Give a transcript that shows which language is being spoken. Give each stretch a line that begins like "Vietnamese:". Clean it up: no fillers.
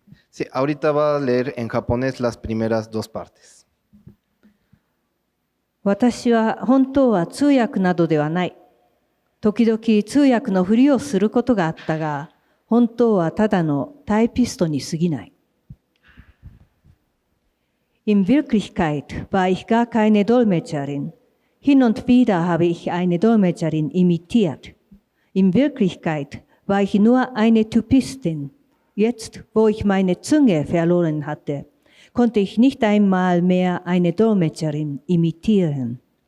Spanish: Sí, ahorita va a leer en japonés las primeras dos partes.
Japanese: 私は本当は通訳などではない。時々通訳のふりをすることがあったが、本当はただのタイピストに過ぎない。
German: In Wirklichkeit war ich gar keine Dolmetscherin. Hin und wieder habe ich eine Dolmetscherin imitiert. In Wirklichkeit war ich nur eine Typistin. Jetzt, wo ich meine Zunge verloren hatte, konnte ich nicht einmal mehr eine Dolmetscherin imitieren.